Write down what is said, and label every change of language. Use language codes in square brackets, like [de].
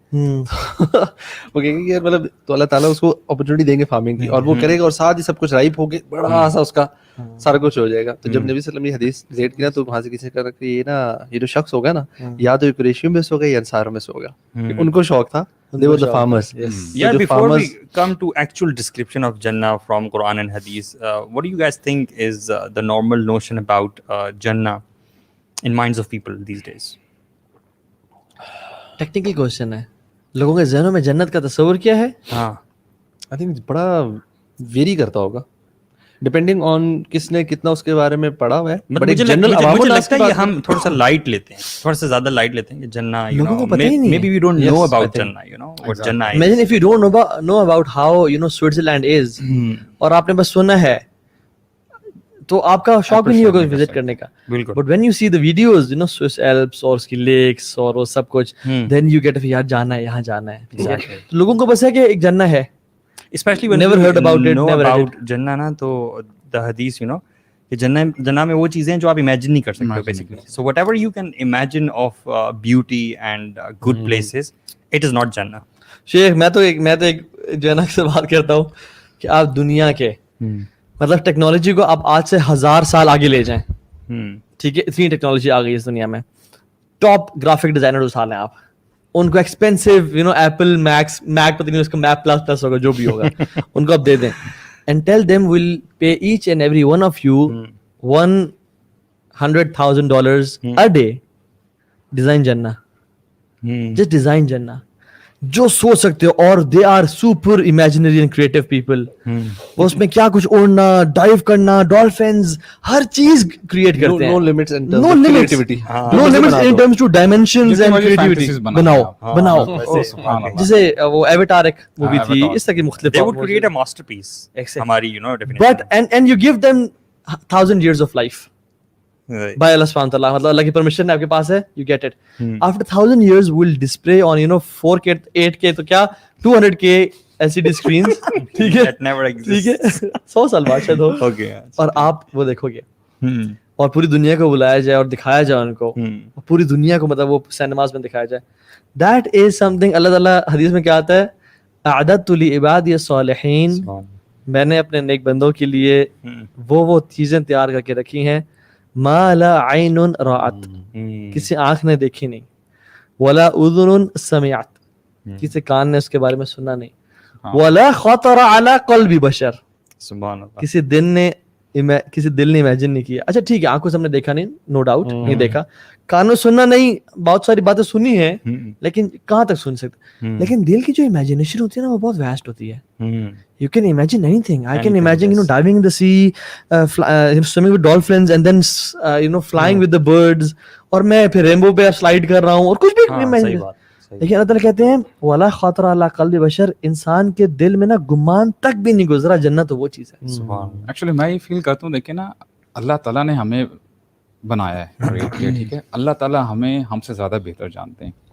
[ur] وہ کہے گا کہ مطلب تو اللہ تعالیٰ اس کو اپرچونیٹی دیں گے فارمنگ کی, اور وہ کرے گا اور ساتھ ہی سب کچھ رائپ ہو کے بڑا سا اس کا سارا کچھ ہو جائے گا. تو جب نبی صلی اللہ علیہ وسلم یہ حدیث ریٹ کی نا تو وہاں سے کسی نے کہا کہ یہ نا یہ جو شخص ہوگا نا یا تو قریشیوں میں سے ہوگا یا انصاروں میں سے ہوگا. ان کو شوق تھا. [en] They were the farmers. Yeah, before we come to actual description of Jannah from Quran and Hadith, what do you guys think is the normal notion about Jannah in minds of people these days? [ur] Technical question ہے. لوگوں کے ذہنوں میں جنت کا تصور کیا ہے؟ ہاں [en] I think [ur] بڑا ویری کرتا ہوگا ڈپینڈنگ آن کس نے کتنا اس کے بارے میں پڑھا ہوا ہے. مجھے لگتا ہے ہم تھوڑا سا لائٹ لیتے ہیں, تھوڑا سا زیادہ لائٹ لیتے ہیں کہ جنہ لوگوں کو پتہ ہی نہیں ہے. [en] maybe we don't know about Jannah, you know what Jannah is. Imagine if you don't know about how you know Switzerland is, [ur] اور آپ نے بس سنا ہے تو آپ کا شوق بھی نہیں ہوگا وزٹ کرنے کا. بالکل. [en] But when you see the videos, you know Swiss Alps [ur] اور اس کی لیکس اور وہ سب کچھ, [en] then you get [ur] یار جانا ہے, یہاں جانا ہے. لوگوں کو بس ہے کہ ایک جنہ ہے, [en] especially when never heard about it, know never [ur] about Jannah نا, تو [en] the hadith you know [ur] کہ جنہ میں وہ چیزیں جو آپ امیجن نہیں کر سکتے basically. [en] So whatever you can imagine of beauty and good places, it is not Jannah. [ur] شیخ میں تو ایک جنہ سے بات کرتا ہوں کہ آپ دنیا کے مطلب ٹیکنالوجی کو آپ آج سے 1000 سال آگے لے جائیں, ٹھیک ہے, اتنی ٹیکنالوجی آ گئی اس دنیا میں. ٹاپ گرافک ڈیزائنر اٹھا لیں آپ, ان کو expensive you know apple make پتہ نہیں اس کا میک پلس ہوگا جو بھی ہوگا ان کو آپ دے دیں [en] and tell them we'll pay each and every one of you $100,000 a day. Design Jannah. Just design Jannah. [ur] جو سوچ سکتے ہو, اور [en] they are super imaginary and creative people. [ur] وہ اس میں کیا کچھ اڑنا, ڈائیو کرنا, ڈالفنز, ہر چیز کریٹ کرتے ہیں. [en] No limits in terms of creativity. No limits in terms to dimensions and creativity. [ur] بناؤ. جیسے وہ ایواتار ایک مووی تھی, اس طرح کی مختلف. [en] They would create a masterpiece. [ur] ہماری [en] you know definition. But and you give them 1000 years of life. By Allah subhanahu wa ta'ala, [ur] مطلب اللہ کی پرمیشن آپ کے پاس ہے, [en] you get it. After 1000 years we'll display on you know 4K 8K تو کیا 200K LCD screens, [ur] ٹھیک ہے, [en] That never exists. [ur] ٹھیک ہے, 100 سال بعد شاید ہو, اور آپ وہ دیکھو گے اور پوری دنیا کو بلایا جائے اور دکھایا جائے ان کو, پوری دنیا کو مطلب وہ سینماز میں دکھایا جائے. That is something اللہ تعالیٰ حدیث میں کیا آتا ہے, [ar] اعددت لعبادی الصالحین, [ur] میں نے اپنے نیک بندوں کے لیے وہ چیزیں تیار کر کے رکھی ہیں, [ar] ما لا عین رأت, [ur] کسی آنکھ نے دیکھی نہیں, [ar] ولا اذن سمعت, [ur] کسی کان نے اس کے بارے میں سنا نہیں, [ar] ولا خطر علی قلب بشر, [ur] سبحان اللہ, کسی دل نے کسی دل نے امیجن نہیں کیا. اچھا ٹھیک ہے, آنکھوں سے ہم نے دیکھا نہیں, نو ڈاؤٹ نہیں دیکھا, کانوں سننا نہیں, بہت ساری باتیں سنی ہیں لیکن کہاں تک سن سکتے, لیکن دل کی جو امیجنیشن ہوتی ہے نا وہ بہت ویسٹ ہوتی ہے. [en] You can imagine anything. I can imagine, diving in the sea, swimming with dolphins and then, flying with the birds. [ur] اور میں پھر ریمبو پہ سلائڈ کر رہا ہوں اور کچھ بھی imagine. لیکن اللہ تعالیٰ کہتے ہیں [ar] وَلَا خَاطَرَ عَلَىٰ قَلْبِ بَشَرٍ, [ur] انسان کے دل میں نا گمان تک بھی نہیں گزرا جنت تو وہ چیز ہے. ایکچولی میں یہ فیل کرتا ہوں, دیکھیں نا, اللہ تعالیٰ نے ہمیں بنایا ہے, ٹھیک ہے, اللہ تعالیٰ ہمیں ہم سے زیادہ بہتر جانتے ہیں.